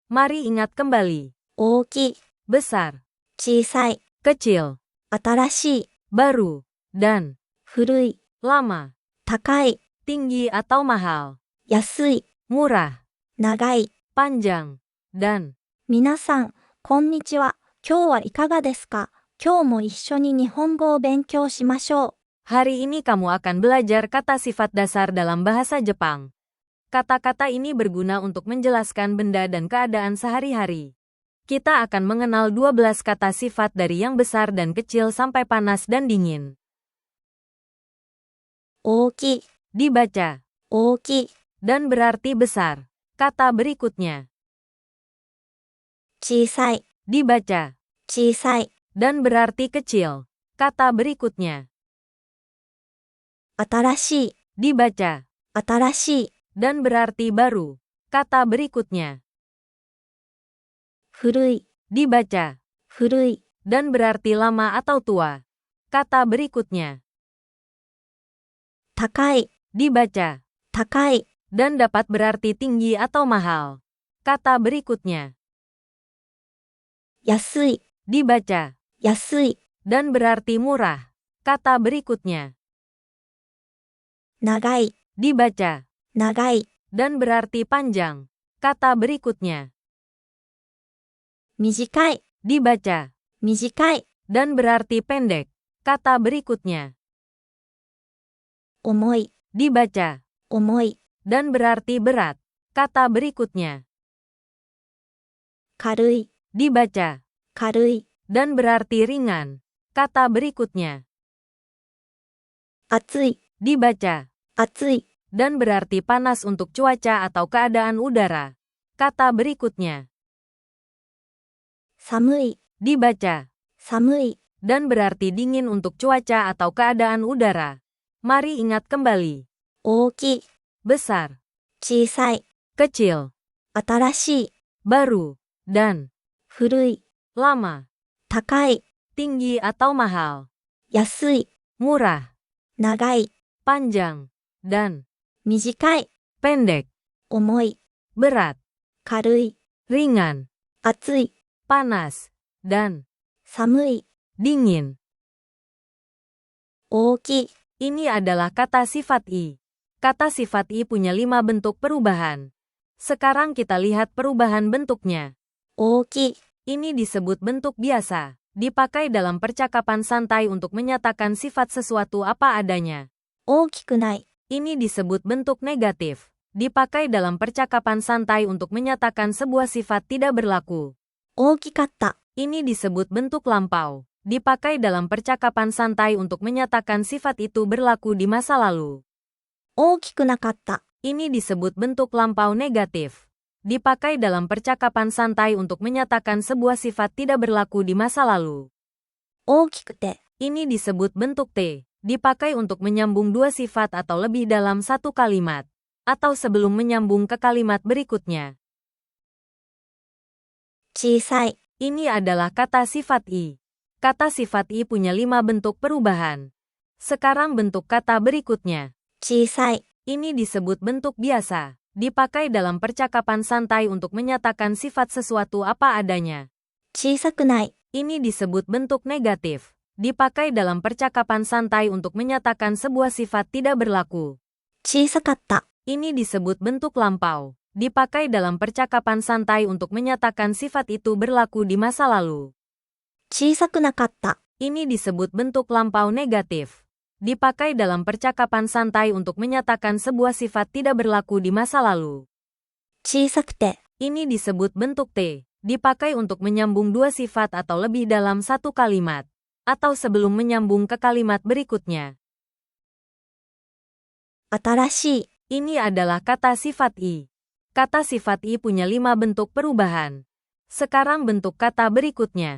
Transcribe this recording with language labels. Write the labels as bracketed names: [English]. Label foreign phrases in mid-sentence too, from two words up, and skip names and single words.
[Indonesian] Mari ingat kembali. [Japanese] 大きい、 [Indonesian] Besar, [Japanese] 小さい、 [Indonesian] kecil, [Japanese] 新しい、 [Indonesian] baru, dan [Japanese] 古い、 [Indonesian] lama, [Japanese] 高い、 [Indonesian] tinggi atau mahal, [Japanese] 安い、 [Indonesian] murah, [Japanese] 長い。 [Indonesian] panjang, dan [Japanese] 皆さん、こんにちは。今日はいかがですか？今日も一緒に日本語を勉強しましょう。 [Indonesian] hari ini kamu akan belajar kata sifat dasar dalam bahasa Jepang. Kata-kata ini berguna untuk menjelaskan benda dan keadaan sehari-hari. Kita akan mengenal 12 kata sifat dari yang besar dan kecil sampai panas dan dingin. [Japanese] 大きい、 [Indonesian] Dibaca, [Japanese] 大きい、 [Indonesian] dan berarti besar. Kata berikutnya. [Japanese] 小さい、 [Indonesian] Dibaca, [Japanese] 小さい、 [Indonesian] dan berarti kecil. Kata berikutnya. [Japanese] 新しい、 [Indonesian] Dibaca, [Japanese] 新しい、 [Indonesian] dan berarti baru. Kata berikutnya. [Japanese] 古い、 [Indonesian] Dibaca, [Japanese] 古い、 [Indonesian] dan berarti lama atau tua. Kata berikutnya. [Japanese] 高い、 [Indonesian] Dibaca, [Japanese] 高い、 [Indonesian] dan dapat berarti tinggi atau mahal. Kata berikutnya. [Japanese] 安い、 [Indonesian] Dibaca, [Japanese] 安い、 [Indonesian] dan berarti murah. Kata berikutnya. [Japanese] 長い、 [Indonesian] Dibaca, [Japanese] 長い、 [Indonesian] dan berarti panjang. Kata berikutnya. [Japanese] 短い、 [Indonesian] Dibaca, [Japanese] 短い、 [Indonesian] dan berarti pendek. Kata berikutnya. [Japanese] 重い、 [Indonesian] Dibaca, [Japanese] 重い、 [Indonesian] dan berarti berat. Kata berikutnya. [Japanese] 軽い、 [Indonesian] Dibaca, [Japanese] 軽い、 [Indonesian] dan berarti ringan. Kata berikutnya. [Japanese] 暑い、 [Indonesian] Dibaca, [Japanese] 暑い、 [Indonesian] dan berarti panas untuk cuaca atau keadaan udara. Kata berikutnya. [Japanese] 寒い、 [Indonesian] Dibaca, [Japanese] 寒い、 [Indonesian] dan berarti dingin untuk cuaca atau keadaan udara. Mari ingat kembali. [Japanese] 大きい、 [Indonesian] Besar, [Japanese] 小さい、 [Indonesian] kecil, [Japanese] 新しい、 [Indonesian] baru, dan [Japanese] 古い、 [Indonesian] lama, [Japanese] 高い、 [Indonesian] tinggi atau mahal, [Japanese] 安い、 [Indonesian] murah, [Japanese] 長い、 [Indonesian] panjang, dan [Japanese] 短い、 [Indonesian] pendek, [Japanese] 重い、 [Indonesian] berat, [Japanese] 軽い、 [Indonesian] ringan, [Japanese] 暑い、 [Indonesian] panas, dan [Japanese] 寒い、 [Indonesian] dingin. [Japanese] 大きい、 [Indonesian] Ini adalah kata sifat i. Kata sifat i punya 5 bentuk perubahan. Sekarang kita lihat perubahan bentuknya. [Japanese] 大きい、 [Indonesian] Ini disebut bentuk biasa. Dipakai dalam percakapan santai untuk menyatakan sifat sesuatu apa adanya. [Japanese] 大きくない、 [Indonesian] Ini disebut bentuk negatif. Dipakai dalam percakapan santai untuk menyatakan sebuah sifat tidak berlaku. [Japanese] 大きかった、 [Indonesian] Ini disebut bentuk lampau. Dipakai dalam percakapan santai untuk menyatakan sifat itu berlaku di masa lalu. [Japanese] 大きくなかった、 [Indonesian] Ini disebut bentuk lampau negatif. Dipakai dalam percakapan santai untuk menyatakan sebuah sifat tidak berlaku di masa lalu. [Japanese] 大きくて、 [Indonesian] Ini disebut bentuk T. Dipakai untuk menyambung 2 sifat atau lebih dalam satu kalimat. Atau sebelum menyambung ke kalimat berikutnya. [Japanese] 小さい、 [Indonesian] Ini adalah kata sifat i. Kata sifat i punya 5 bentuk perubahan. Sekarang bentuk kata berikutnya. [Japanese] 小さい、 [Indonesian] Ini disebut bentuk biasa. Dipakai dalam percakapan santai untuk menyatakan sifat sesuatu apa adanya. [Japanese] 小さくない、 [Indonesian] Ini disebut bentuk negatif. Dipakai dalam percakapan santai untuk menyatakan sebuah sifat tidak berlaku. [Japanese] 小さかった、 [Indonesian] Ini disebut bentuk lampau. Dipakai dalam percakapan santai untuk menyatakan sifat itu berlaku di masa lalu. [Japanese] 小さくなかった、 [Indonesian] Ini disebut bentuk lampau negatif. Dipakai dalam percakapan santai untuk menyatakan sebuah sifat tidak berlaku di masa lalu. [Japanese] 小さくて、 [Indonesian] Ini disebut bentuk T. Dipakai untuk menyambung 2 sifat atau lebih dalam satu kalimat. Atau sebelum menyambung ke kalimat berikutnya. [Japanese] 新しい、 [Indonesian] Ini adalah kata sifat i. Kata sifat i punya 5 bentuk perubahan. Sekarang bentuk kata berikutnya.